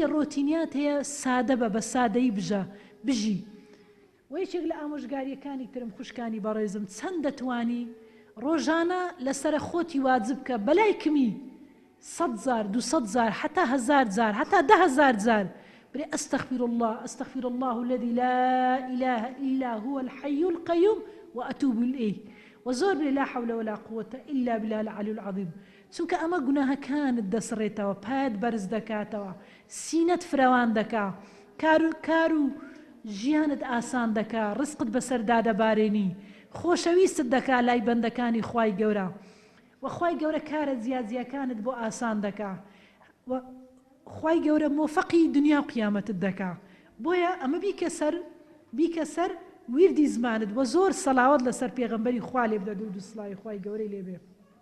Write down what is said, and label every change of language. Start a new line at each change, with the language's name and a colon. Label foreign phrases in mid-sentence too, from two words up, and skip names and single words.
Central Kurdish: ڕۆتینیات هەیە سادە بە سادەیی بژی و یەکێک لە ئامۆژگاریەکانی ترم خوشکانی بەڕێزم چەند دەتوانی ڕۆژانە لەسرە خۆتی واجب کە بەلای کمی 100 جار 200 جار حتا 1000 جار حتا 10,000 جار بري
Arabic: أستغفر الله الذي لا إله إلا هو الحي القيوم وأتوب إليه وزور لا حول ولا قوة إلا بالله العلي العظيم
Central Kurdish: چونکە ئەمە گوناهە كانت دەسڕێتەوە پایت بەرز دەکاتەوە سینەت فراوان دەکا کار و ژیانت ئاسان دەکا ڕزقت بەسەردا دەبارێنی خۆشەویستت دەکا لای بەندەکانی خوای گەورە وخوای گەورە کارە جیاجیەکانت بۆ ئاسان دەکا خوای گەورە مۆفەقی دنیا و قیامەتت دەکا بۆیە ئەمە بیکە سەر ویردی زمانت وە زۆر سەڵاوەت لەسەر پێغەمبەری خوا لێ بدە درود و سڵاوی خوای گەورەی لێ بێ